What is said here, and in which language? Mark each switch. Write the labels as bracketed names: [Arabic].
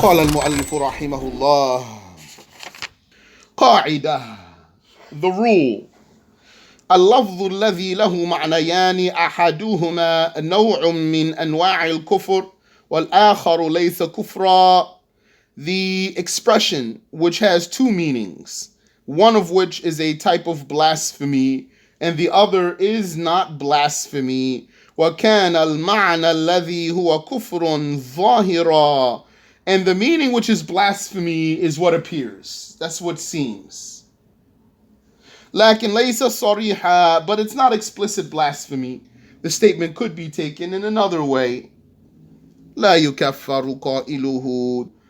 [Arabic] قال المؤلف رحمه الله: قاعدة, [English] the rule. [Arabic] اللفظ الذي له معنيان أحدهما نوع من أنواع الكفر والآخر ليس كفرا. [English] The expression which has two meanings, one of which is a type of blasphemy and the other is not blasphemy. [Arabic] وكان المعنى الذي هو كفر ظاهرا. [English] And the meaning which is blasphemy is what appears. That's what seems. [Arabic] لكن ليس صريحا, [English] but it's not explicit blasphemy. The statement could be taken in another way. [Arabic] لا يكفر قائله.